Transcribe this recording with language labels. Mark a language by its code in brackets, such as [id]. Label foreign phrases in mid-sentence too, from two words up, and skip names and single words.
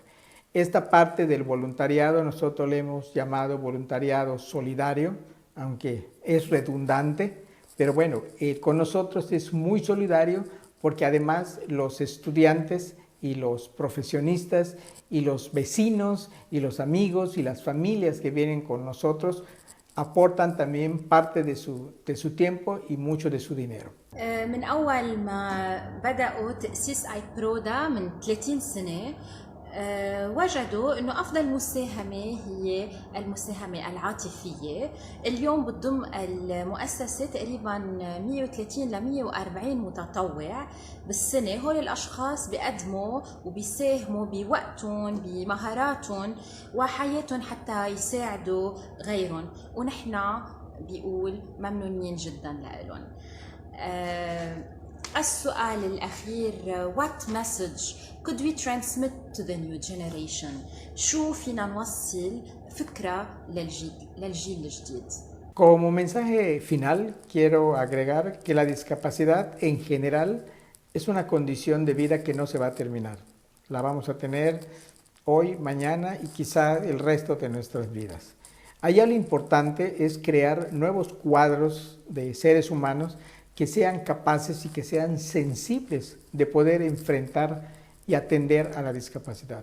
[es] Esta parte del voluntariado nosotros le hemos llamado voluntariado solidario, aunque es redundante, pero bueno, con nosotros es muy solidario porque además los estudiantes y los profesionistas y los vecinos y los amigos y las familias que vienen con nosotros aportan también parte de su tiempo y mucho de su dinero. [ar] من أول ما بدأوا تأسيس IPRODA من 30 سنة وجدوا أنه أفضل مساهمة هي المساهمة العاطفية. اليوم بتضم المؤسسة تقريبا 130 ل 140 متطوع بالسنة. هول الأشخاص بيقدموا وبيساهموا بوقتهم بمهاراتهم وحياتهم حتى يساعدوا غيرهم، ونحن بيقول ممنونين جدا لهم. السؤال الأخير [en] what message could we transmit to the new generation؟ [ar] شو فينا نوصل فكرة للجيل الجديد؟ [es] Como mensaje final quiero agregar que la discapacidad en general es una condición de vida que no se va a terminar. La vamos a tener hoy, mañana y quizá el resto de nuestras vidas. Allá lo importante es crear nuevos cuadros de seres humanos que sean capaces y que sean sensibles de poder enfrentar y atender a la discapacidad.